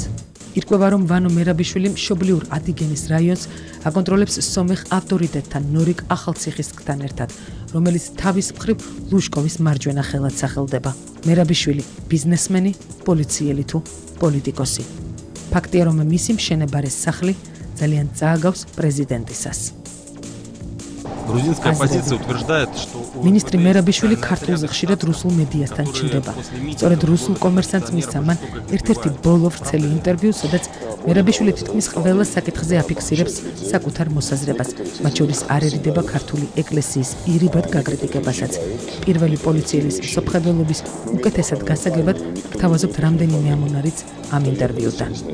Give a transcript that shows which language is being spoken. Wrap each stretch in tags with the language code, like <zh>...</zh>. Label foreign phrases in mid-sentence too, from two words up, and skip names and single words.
<ka>ირკვევა, რომ ვანო მერაბიშვილი მშობლიურ ადიგენის რაიონს აკონტროლებს სომეხ ავტორიტეტთან ნორიკ ახალციხისკთან ერთად, რომელიც თავის მხრივ ლუშკოვის მარჯვენა ხელად სახელდება. მერაბიშვილი ბიზნესმენი, პოლიციელი თუ პოლიტიკოსი. ფაქტია, რომ მისი მშენებარე სახლი ძალიან წააგავს პრეზიდენტისას.</ka> <ru>Грузинская оппозиция утверждает, что</ru> <ka>Министр Мерабиშვილი ქართულზე ხშირად რუსულ მედიასთან ჩნდება. სწორედ რუსულ კომერსანტს მისცა მან ერთ-ერთი ბოლო ვრცელი ინტერვიუ, სადაც მერაბიშვილი თითქმის ყველა საკითხზე აფიქსირებს საკუთარ მოსაზრებას, მათ შორის არ ერიდება ქართული ეკლესიის ირიბად გაკრიტიკებასაც. პირველი პოლიციელის მსოფლმხედველობის უკეთესად გასაგებად გთავაზობთ რამდენიმე ამონარიც ამ ინტერვიუდან.</ka>